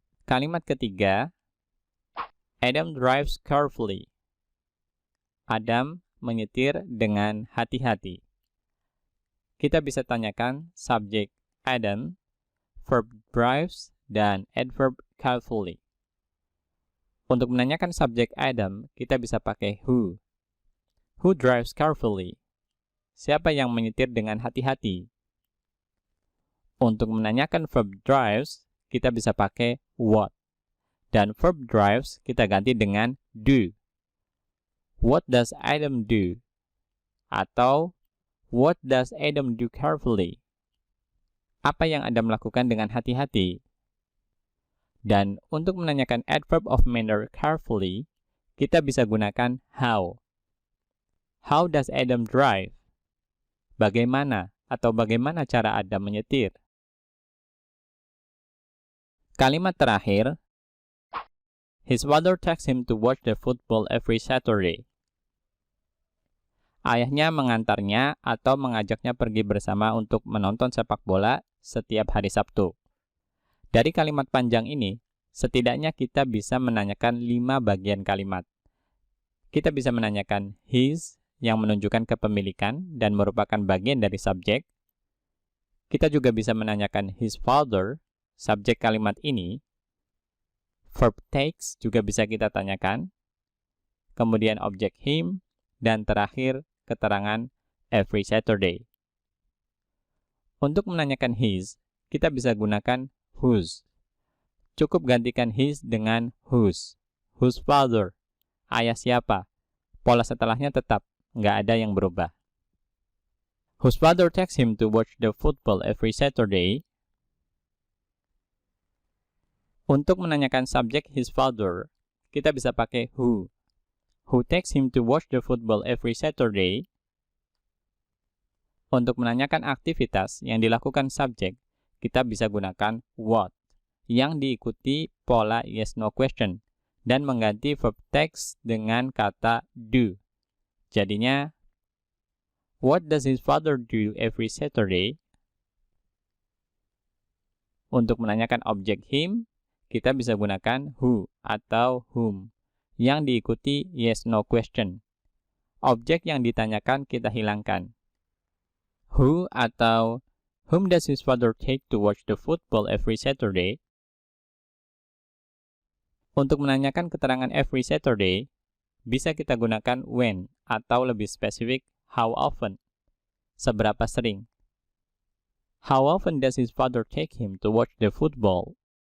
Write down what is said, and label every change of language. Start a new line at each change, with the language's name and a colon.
Indonesian: Kalimat ketiga, Adam
English: drives carefully.
Indonesian: Adam menyetir dengan hati-hati. Kita bisa tanyakan subjek Adam, verb drives, dan adverb carefully. Untuk menanyakan subjek Adam, kita bisa pakai who.
English: Who drives carefully?
Indonesian: Siapa yang menyetir dengan hati-hati? Untuk menanyakan verb drives, kita bisa pakai what. Dan verb drives kita ganti dengan do.
English: What does Adam do?
Indonesian: Atau
English: what does Adam do carefully?
Indonesian: Apa yang Adam lakukan dengan hati-hati? Dan untuk menanyakan adverb of manner carefully, kita bisa gunakan how.
English: How does Adam drive?
Indonesian: Bagaimana atau bagaimana cara Adam menyetir? Kalimat terakhir,
English: his father takes him to watch the football every Saturday.
Indonesian: Ayahnya mengantarnya atau mengajaknya pergi bersama untuk menonton sepak bola setiap hari Sabtu. Dari kalimat panjang ini, setidaknya kita bisa menanyakan 5 bagian kalimat. Kita bisa menanyakan his yang menunjukkan kepemilikan dan merupakan bagian dari subjek. Kita juga bisa menanyakan his father, subjek kalimat ini. Verb takes juga bisa kita tanyakan. Kemudian objek him, dan terakhir keterangan every Saturday. Untuk menanyakan his, kita bisa gunakan whose. Cukup gantikan his dengan whose.
English: Whose father.
Indonesian: Ayah siapa? Pola setelahnya tetap, nggak ada yang berubah.
English: Whose father takes him to watch the football every Saturday.
Indonesian: Untuk menanyakan subjek his father, kita bisa pakai who.
English: Who takes him to watch the football every Saturday.
Indonesian: Untuk menanyakan aktivitas yang dilakukan subjek, kita bisa gunakan what, yang diikuti pola yes no question, dan mengganti verb text dengan kata do. Jadinya,
English: what does his father do every Saturday?
Indonesian: Untuk menanyakan objek him, kita bisa gunakan who atau whom, yang diikuti yes no question. Objek yang ditanyakan kita hilangkan.
English: Who atau whom does his father take to watch the football every Saturday?
Indonesian: Untuk menanyakan keterangan every Saturday, bisa kita gunakan when atau lebih spesifik how often. Seberapa sering?
English: How often does his father take him to watch the football?